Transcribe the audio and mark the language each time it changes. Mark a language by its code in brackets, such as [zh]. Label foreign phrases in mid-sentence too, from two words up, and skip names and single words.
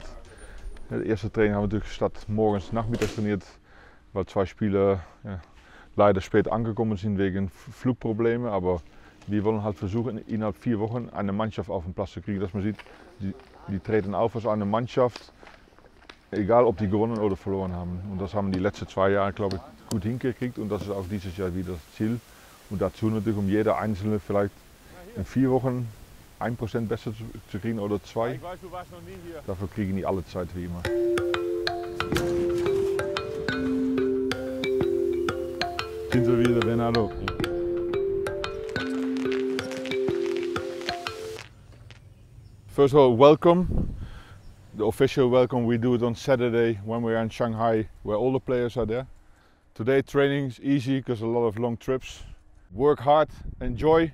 [nl] De eerste [de] training haben wir natürlich statt morgens nachmittags trainiert, weil 2 Spieler leider spät angekommen sind wegen Flugproblemen. Aber wir wollen halt versuchen, innerhalb 4 Wochen eine Mannschaft auf den Platz zu kriegen, dass man sieht, die treten auf als eine Mannschaft, egal ob die gewonnen oder verloren haben. Und das haben die letzten 2 Jahre, glaube ich, gut hingekriegt und das ist auch dieses Jahr wieder das Ziel. Und dazu natürlich, um jeder Einzelne vielleicht in 4 Wochen 1% besser zu kriegen oder 2. Dafür kriegen die alle Zeit wie immer. Sind wir wieder, Renato? [en] First of all, welcome. The official welcome, we do it on Saturday when we are in Shanghai, where all the players are there. Today training is easy because a lot of long trips. Work hard, enjoy.